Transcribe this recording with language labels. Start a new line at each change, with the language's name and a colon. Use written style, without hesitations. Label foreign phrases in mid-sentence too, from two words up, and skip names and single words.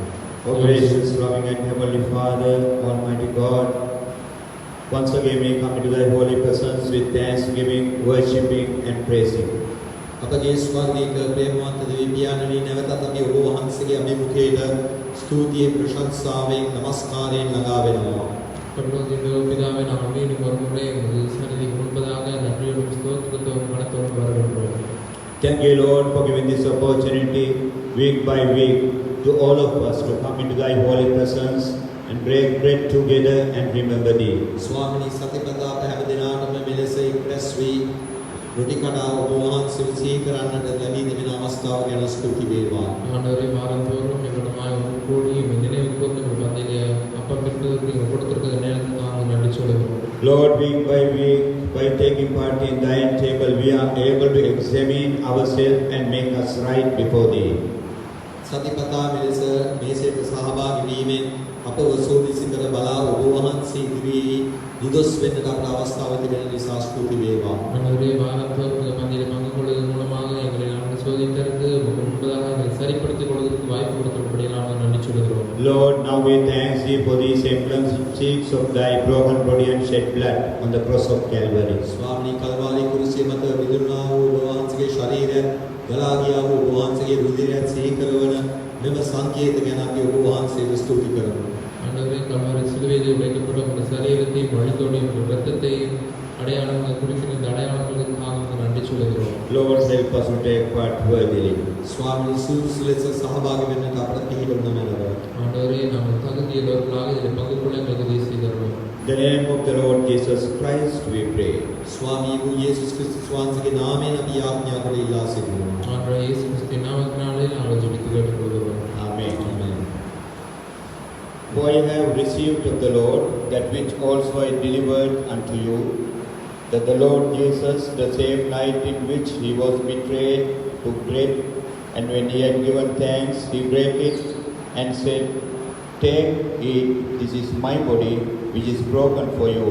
English: Oh gracious, loving and heavenly Father, Almighty God, once again we come into Thy holy presence with thanksgiving, worshiping and praising.
Sinhala: අපගේ ස්වර්ගීය ප්‍රේමවන්ත දෙවි පියාණනි නැවතත් අපි ඔබ වහන්සේගේ අභිමුඛයට ස්තුතිය ප්‍රශංසාවෙන් නමස්කාරයෙන් ළඟා වෙනවා.
Tamil: பரலோகத்தின் பிதாவே, நாங்கள் மீண்டும் ஒரு முறை உமது சந்நிதிக்கு முன்பதாக நன்றியோடும் ஸ்தோத்திரத்தோடும் கனத்தோடும் வருகின்றோம்.
English: Thank you, Lord, for giving this opportunity week by week to all of us to come into Thy holy presence and break bread together and remember Thee.
Sinhala: ස්වාමිනී සතිපතා අප හැම දිනාටම මෙලෙස එක්රැස් වී රොටි කඩා ඔබ වහන්සේව සිහි කරන්නට ලැබී තිබෙන අවස්ථාව ගැන ස්තුති වේවා.
Tamil: ஆண்டவரே, வாரந்தோறும் எங்களுடைய ஒரு கூடி நினைவு கூர்ந்து உங்கள் பந்தியிலே அப்பம் பெற்றதற்கு நீங்கள் கொடுத்திருக்கிற நேரத்துக்கு நாங்கள் நன்றி சொல்லுகிறோம்.
English: Lord, week by week, by taking part in Thy table, we are able to examine ourselves and make us right before Thee.
Sinhala: සතිපතා මෙලෙස මේසයට සහභාගී වීමෙන් අපව සෝදිසි කර බලා ඔබ වහන්සේ ඉදිරියේ නිදොස් වෙන්නට අපට අවස්ථාව තිබෙන නිසා ස්තුති වේවා.
Tamil: ஆண்டவரே, வாரந்தோறும் இந்த பந்தியிலே பங்கு கொள்வதன் மூலமாக எங்களை நாங்கள் சோதித்தறிந்து உமக்கு முன்பதாக எங்களை சரிப்படுத்திக் கொள்வதற்கு வாய்ப்பு கொடுத்தபடி நாங்கள் நன்றி சொல்கிறோம்.
English: Lord, now we thank Thee for these emblems of Thy broken body and shed blood on the cross of Calvary.
Sinhala: ස්වාමිනී කල්වාරි කුරුසිය මත විදුණා වූ ඔබ වහන්සේගේ ශරීරය ගලා ගියා වූ ඔබ වහන්සේගේ රුධිරයත් සිහි කරවන මෙම සංකේත ගැන අපි ඔබ වහන්සේට ස්තුති කරමු.
Tamil: ஆண்டவரே, கல்வாரி சிலுவையில் உடைக்கப்பட்ட உங்கள் சரீரத்தையும் வழித்தோடையும் உங்கள் இரத்தத்தையும் அடையாளங்கள் குறிக்கிற இந்த அடையாளங்களுக்காக உங்கள் நன்றி சொல்கிறோம்.
English: Lord, help us to take part worthily.
Sinhala: ස්වාමිනී සුදුසු ලෙස සහභාගී වෙන්නට අපට පිළිගන්න මැනව.
Tamil: ஆண்டவரே, நாங்கள் தகுதியுள்ளவர்களாக இதில் பங்கு கொள்ள எங்களுக்கு உதவி செய்தருளும்.
English: In the name of the Lord Jesus Christ, we pray.
Sinhala: ස්වාමී වූ යේසුස් ක්‍රිස්තුස් වහන්සේගේ නාමයෙන් අපි යාඥා කර ඉල්ලා සිටිනවා.
Tamil: ஆண்டவரே, இயேசு கிறிஸ்துவின் நாமத்தினாலே நாங்கள் ஜெபித்து கேட்டுக்கொள்கிறோம்.
English: Amen.
Sinhala: ආමේන්.
English: For I have received of the Lord that which also I delivered unto you, that the Lord Jesus, the same night in which He was betrayed, took bread, and when He had given thanks, He brake it, and said, Take, eat, this is my body, which is broken for you.